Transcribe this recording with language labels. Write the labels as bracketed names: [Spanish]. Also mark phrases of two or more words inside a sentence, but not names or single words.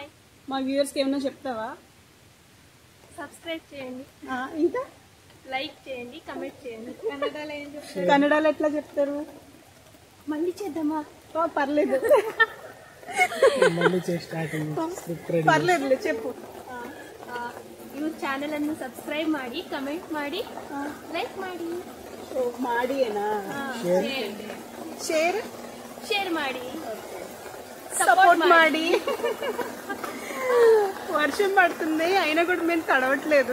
[Telugu] మా వ్యూవర్స్కి ఏమన్నా చెప్తావా? సబ్స్క్రైబ్ చేయండి, ఇంకా లైక్ చేయండి, కమెంట్ చేయండి. కన్నడలో ఏం చెప్తారు? కన్నడలో ఎట్లా చెప్తారు? మళ్ళీ చేద్దామా? పర్లేదు, మళ్ళీ స్టార్టింగ్ పర్లేదు చెప్పు. [Kannada] ಇವ್ರ ಚಾನೆಲ್ ಅನ್ನು ಸಬ್ಸ್ಕ್ರೈಬ್ ಮಾಡಿ, ಕಮೆಂಟ್ ಮಾಡಿ, ಲೈಕ್ ಮಾಡಿ. ಮಾಡಿಯೇನಾ? ಶೇರ್ ಮಾಡಿ, సపోర్ట్ ಮಾಡಿ. [Telugu] వర్షం పడుతుంది అయినా కూడా మేము తడవట్లేదు.